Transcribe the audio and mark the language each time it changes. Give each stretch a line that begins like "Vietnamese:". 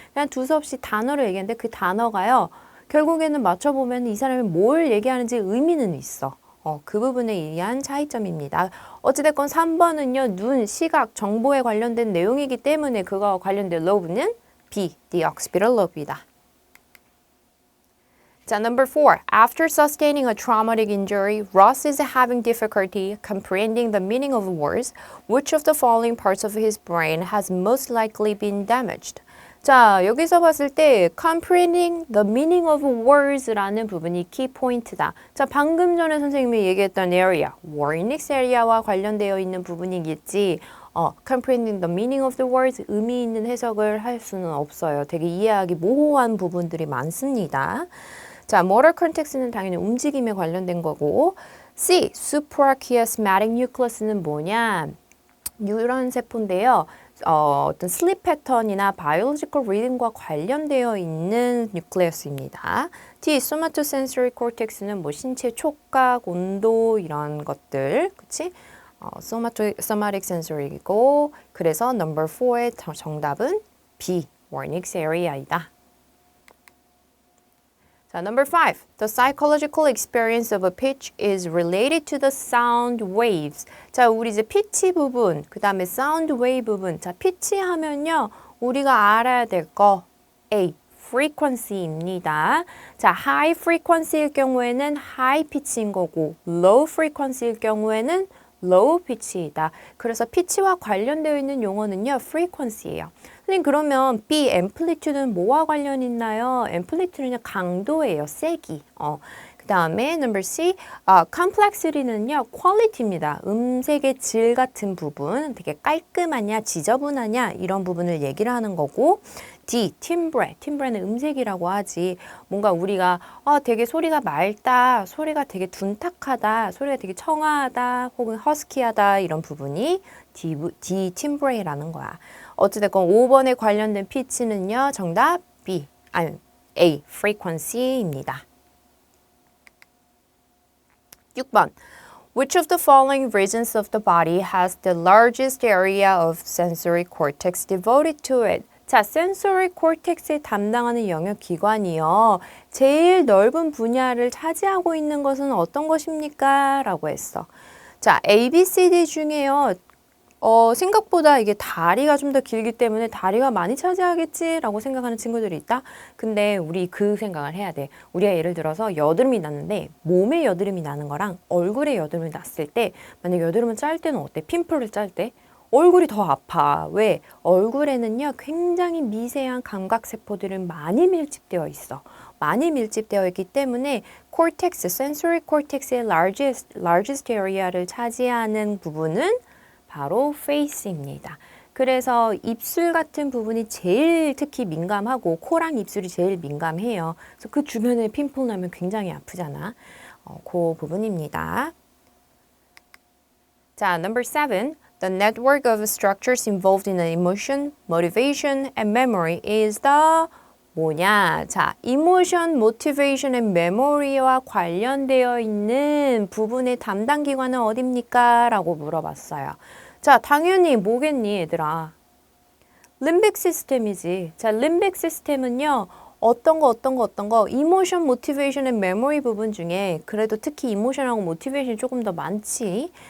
Korean: 그냥 두서없이 단어를 얘기하는데 그 단어가요, 결국에는 맞춰보면 이 사람이 뭘 얘기하는지 의미는 있어. 그 부분에 의한 차이점입니다. 어찌됐건 3번은요. 눈, 시각, 정보에 관련된 내용이기 때문에 그거와 관련된 love는 B, the occipital lobe이다. 자, number 4.
English: After sustaining a traumatic injury, Ross is having difficulty comprehending the meaning of words. Which of the following parts of his brain has most likely been damaged?
Korean: 자, 여기서 봤을 때
English: comprehending the meaning of words
Korean: 라는 부분이 키 포인트다. 자, 방금 전에 선생님이 얘기했던 area, Wernicke's area와 관련되어 있는 부분이겠지.
English: comprehending the meaning of the words,
Korean: 의미 있는 해석을 할 수는 없어요. 되게 이해하기 모호한 부분들이 많습니다. 자, motor cortex는 당연히 움직임에 관련된 거고, C, suprachiasmatic nucleus는 뭐냐? 뉴런 세포인데요. 어떤 슬립 패턴이나 바이올로지컬 리듬과 관련되어 있는 뉴클레우스입니다. D, somatosensory cortex는 뭐 신체 촉각, 온도 이런 것들, 그치? somatic sensory이고, 그래서 number 4의 정답은 B, Wernicke's area이다.
English: 자, number 5. The psychological experience of a pitch is related to the sound waves.
Korean: 자, 우리 이제 피치 부분, 그 다음에 sound wave 부분. 자, 피치 하면요, 우리가 알아야 될 거 A, frequency입니다. 자, high frequency일 경우에는 high pitch인 거고, low frequency일 경우에는 low pitch이다. 그래서 피치와 관련되어 있는 용어는요, frequency예요. 선생님, 그러면 B, amplitude는 뭐와 관련 있나요? amplitude는 강도예요, 세기. 그 다음에 number C, complexity는요, quality입니다. 음색의 질 같은 부분, 되게 깔끔하냐, 지저분하냐 이런 부분을 얘기를 하는 거고, D, timbre, timbre는 음색이라고 하지. 뭔가 우리가 되게 소리가 맑다, 소리가 되게 둔탁하다, 소리가 되게 청아하다, 혹은 허스키하다 이런 부분이 D, timbre라는 거야. 어찌됐건 5번에 관련된 피치는요, 정답 B, A, frequency입니다. 6번.
English: Which of the following regions of the body has the largest area of sensory cortex devoted to it?
Korean: 자, sensory cortex에 담당하는 영역 기관이요. 제일 넓은 분야를 차지하고 있는 것은 어떤 것입니까? 라고 했어. 자, A, B, C, D 중에요. 생각보다 이게 다리가 좀 더 길기 때문에 다리가 많이 차지하겠지라고 생각하는 친구들이 있다. 근데 우리 그 생각을 해야 돼. 우리가 예를 들어서 여드름이 났는데 몸에 여드름이 나는 거랑 얼굴에 여드름이 났을 때 만약 여드름은 짤 때는 어때? 핀플을 짤 때? 얼굴이 더 아파. 왜? 얼굴에는요 굉장히 미세한 감각세포들은 많이 밀집되어 있어. 많이 밀집되어 있기 때문에 cortex, sensory cortex의 largest area를 차지하는 부분은 바로 face입니다. 그래서 입술 같은 부분이 제일 특히 민감하고 코랑 입술이 제일 민감해요. 그래서 그 주변에 핀플 나면 굉장히 아프잖아. 그 부분입니다. 자, number 7.
English: The network of structures involved in emotion, motivation, and memory is the 뭐냐?
Korean: 자, emotion, motivation, and memory와 관련되어 있는 부분의 담당 기관은 어딥니까? 라고 물어봤어요. 자, 당연히 뭐겠니, 얘들아? 림빅 시스템이지. 자, 림빅 시스템은요. 어떤 거, emotion, motivation, and memory 부분 중에 그래도 특히 emotion하고 motivation이 조금 더 많지.